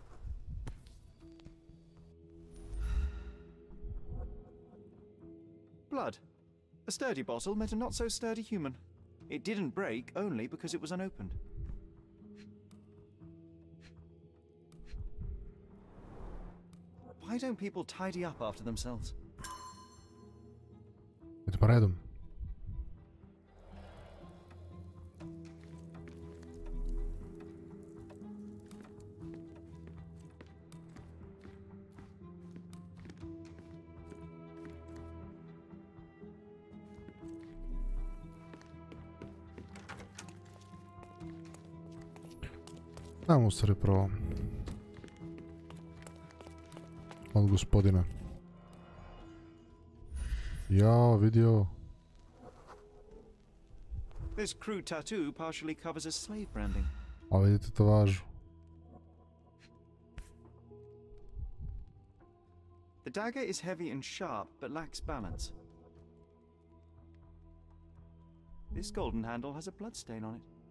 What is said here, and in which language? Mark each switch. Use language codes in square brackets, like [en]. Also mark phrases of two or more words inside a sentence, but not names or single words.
[en] Blood. A sturdy bottle met a not-so-sturdy human. It didn't break only because it was unopened. Why don't people tidy up after themselves? [sr] Idemo redom. Samo u stvari prvo. Od gospodina. Ja, vidio. [en] This crude tattoo partially covers a slave branding. [sr] A vidite tatuažu. [en] The dagger is heavy and sharp, but lacks balance. This golden handle has a bloodstain on it.